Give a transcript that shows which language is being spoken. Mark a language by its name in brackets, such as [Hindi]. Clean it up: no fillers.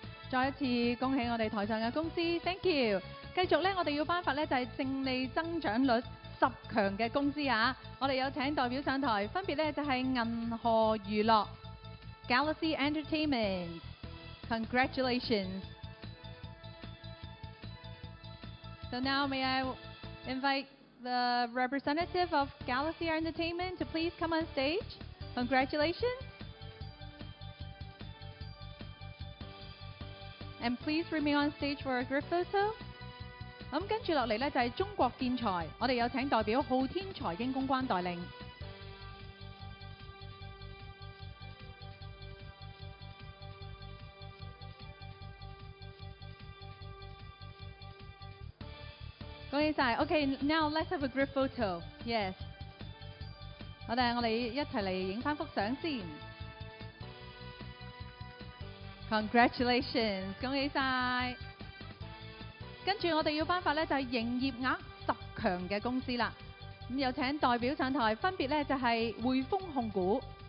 [Cantonese] 再一次恭喜我哋台上嘅公司 ， [English] thank you。 [Cantonese] 繼續咧，我哋要頒發咧就係淨利增長率10強嘅公司啊！我哋有請代表上台，分別咧就係銀河娛樂 Galaxy Entertainment。 [English] Congratulations！ So now may I invite the representative of Galaxy Entertainment to please come on stage. Congratulations! And please remain on stage for a group photo. [Cantonese] 咁跟住落嚟呢，就係中國建材，我哋有請代表浩天財經公關代領。恭喜晒 [English] ！OK, now let's have a group photo. Yes. [Cantonese] 我哋一齊嚟影翻幅相先。 [English] Congratulations， [Cantonese] 恭喜晒！跟住我哋要頒發咧就係營業額10強嘅公司啦。咁有請代表上台，分別咧就係匯豐控股。